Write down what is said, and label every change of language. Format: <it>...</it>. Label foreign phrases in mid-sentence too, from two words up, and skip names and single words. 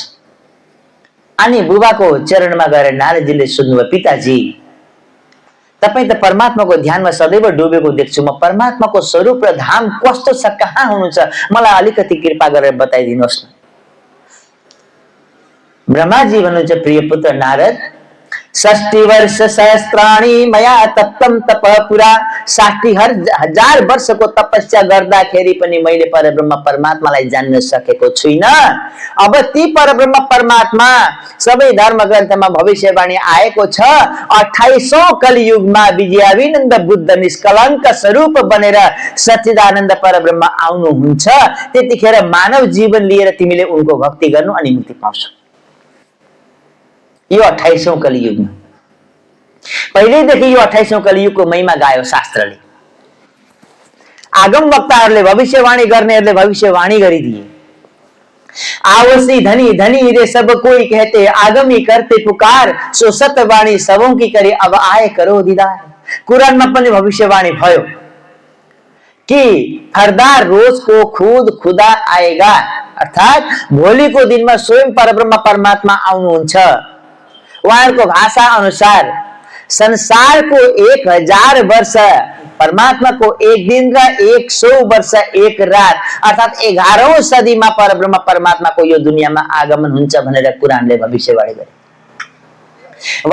<ne>अनि बुबाको चरणमा गएर नारदजीले सोध्नुभयो, पिताजी तपाई त परमात्माको ध्यानमा सदैव डुबेको देख्छु, म परमात्माको स्वरूप र धाम कस्तो छ, कहाँ हुनुहुन्छ, मलाई अलिकति कृपा गरेर बताइदिनुहोस् न। ब्रह्माजी भन्नुहुन्छ, प्रिय पुत्र नारद,</ne> <sa>षष्टि वर्ष सहस्त्राणी मया तप्तम तप</sa> <ne>पुरा 60,000 वर्षको तपस्या गर्दाखेरि पनि मैले परब्रह्म परमात्मालाई जान्न सकेको छुइनँ। अब ती परब्रह्म परमात्मा सबै धर्म ग्रन्थमा भविष्यवाणी आएको छ। 28औं कलियुगमा विजयाभिनन्द बुद्ध निष्कलङ्क स्वरूप बनेर सच्चिदानन्द परब्रह्म आउनुहुन्छ। त्यतिखेर मानव जीवन लिएर तिमीले उनको भक्ति गर्नु अनि मुक्ति पाउँछौ। यो 28औं कलियुगमा पहिल्यैदेखि यो 28औं कलियुगको महिमा गायो शास्त्रले। आगम वक्ताहरूले भविष्यवाणी गर्नेहरूले भविष्यवाणी गरिदिए।</ne> <hi>आवसी धनी धनी रे सब कोई कहते आगमी करते पुकार सो सत्यवाणी सबों की करे अब आए करो दीदार।</hi> <ne>कुरानमा पनि भविष्यवाणी भयो कि</ne> <hi>हरदार रोज को खुद खुदा आएगा,</hi> <ne>अर्थात भोलिको दिनमा स्वयं परब्रह्म परमात्मा आउनुहुन्छ। उहाँहरूको भाषा अनुसार संसारको 1000 वर्ष परमात्माको एक दिन र 100 वर्ष एक रात, अर्थात 11औं सदीमा परब्रह्म परमात्माको यो दुनियाँमा आगमन हुन्छ भनेर कुरानले भविष्यवाणी गरे।</ne>